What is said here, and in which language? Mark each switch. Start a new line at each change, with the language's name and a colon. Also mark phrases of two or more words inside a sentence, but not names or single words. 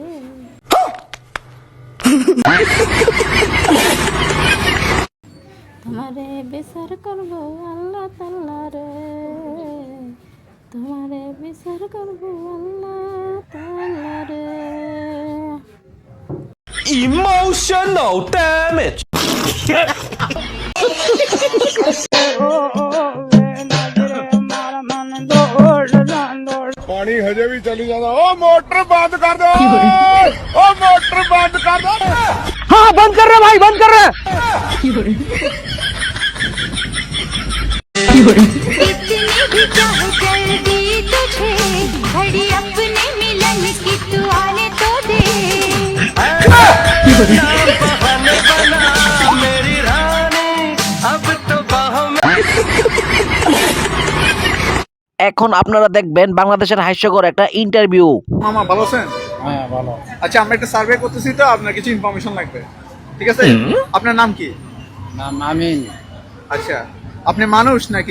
Bangla: তোমারে বিচার করব আল্লাহ তাআলা রে, তোমারে বিচার করব আল্লাহ তাআলা রে।
English: Emotional damage.
Punjabi: ਪਾਣੀ ਹਜੇ ਵੀ ਚੱਲੀ ਜਾਂਦਾ ਉਹ ਮੋਟਰ ਬੰਦ ਕਰ ਦੋ ਉਹ ਮੋਟਰ ਬੰਦ ਕਰ ਦੋ
Hindi: हाँ बंद कर रहे भाई बंद कर रहे इतनी भी चाहे जल्दी तुझे घड़ी अपने मिलन की तू आने तो दे मेरी रानी अब तो बाहों में
Bangla: এখন আপনারা দেখবেন বাংলাদেশের হাস্যকর একটা ইন্টারভিউ। মামা ভালো আছেন? হ্যাঁ ভালো। আচ্ছা আমরা একটা সার্ভে করতেছি তো আপনার কিছু ইনফরমেশন লাগবে ঠিক আছে আপনার নাম কি? নাম আমিন। আচ্ছা আপনি মানুষ নাকি?